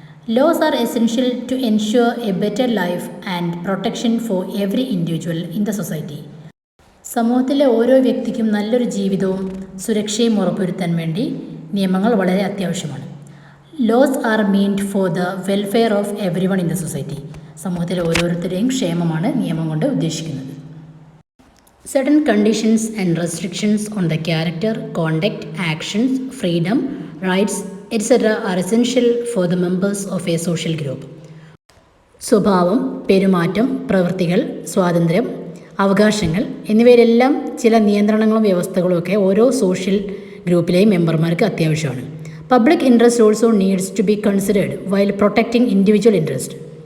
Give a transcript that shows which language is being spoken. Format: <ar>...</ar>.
<en>Laws are essential to ensure a better life and protection for every individual in the society.</en> <ml>സമൂഹത്തിലെ ഓരോ വ്യക്തിക്കും നല്ലൊരു ജീവിതവും സുരക്ഷയും ഉറപ്പുവരുത്താൻ വേണ്ടി നിയമങ്ങൾ വളരെ അത്യാവശ്യമാണ്.</ml> <en>Laws are meant for the welfare of everyone in the society.</en> <ml>സമൂഹത്തിലെ ഓരോരുത്തരുടെയും ക്ഷേമമാണ് നിയമം കൊണ്ട് ഉദ്ദേശിക്കുന്നത്.</ml> <en>Certain conditions and restrictions on the character, conduct, actions, freedom, rights, etc. are essential for the members of a social group.</en> <ml>സ്വഭാവം, പെരുമാറ്റം, പ്രവൃത്തികൾ, സ്വാതന്ത്ര്യം, അവകാശങ്ങൾ എന്നിവയിലെല്ലാം ചില നിയന്ത്രണങ്ങളും വ്യവസ്ഥകളും ഒക്കെ ഓരോ സോഷ്യൽ ഗ്രൂപ്പിലെയും മെമ്പർമാർക്ക് അത്യാവശ്യമാണ്.</ml> <en>Public interest also needs to be considered while protecting individual interest.</en>